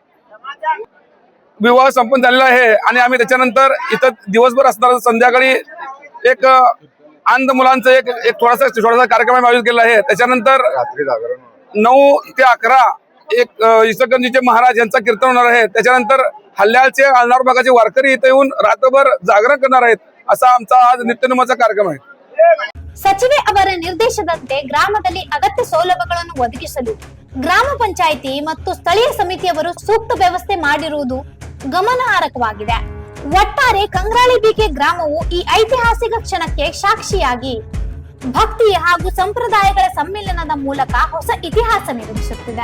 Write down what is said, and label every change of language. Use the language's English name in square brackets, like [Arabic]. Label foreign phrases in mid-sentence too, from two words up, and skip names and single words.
[Marathi] विवाह संपन्न झालेला आहे आणि आम्ही त्याच्यानंतर इथं दिवसभर असणार, संध्याकाळी एक अंध मुलांचं एक थोडासा कार्यक्रम आयोजित केला आहे. त्याच्यानंतर 9 ते 11 एक इसकंजीचे महाराज यांचा कीर्तन होणार आहे. त्याच्यानंतर हल्ल्याळचे अळनार भागाचे वारकरी इथे येऊन रात्रभर जागरण करणार आहेत. असा आमचा आज नित्यनेमाचा कार्यक्रम आहे. [Kannada] ಸಚಿವೆ ಅವರ ನಿರ್ದೇಶನದಂತೆ ಗ್ರಾಮದಲ್ಲಿ ಅಗತ್ಯ ಸೌಲಭ್ಯಗಳನ್ನು ಒದಗಿಸಲು ಗ್ರಾಮ ಪಂಚಾಯಿತಿ ಮತ್ತು ಸ್ಥಳೀಯ ಸಮಿತಿಯವರು ಸೂಕ್ತ ವ್ಯವಸ್ಥೆ ಮಾಡಿರುವುದು ಗಮನಾರ್ಹವಾಗಿದೆ. ಒಟ್ಟಾರೆ ಕಂಗ್ರಾಳಿ ಬಿಕೆ ಗ್ರಾಮವು ಈ ಐತಿಹಾಸಿಕ ಕ್ಷಣಕ್ಕೆ ಸಾಕ್ಷಿಯಾಗಿ ಭಕ್ತಿ ಹಾಗೂ ಸಂಪ್ರದಾಯಗಳ ಸಮ್ಮಿಲನದ ಮೂಲಕ ಹೊಸ ಇತಿಹಾಸ ನಿರ್ಮಿಸುತ್ತಿದೆ.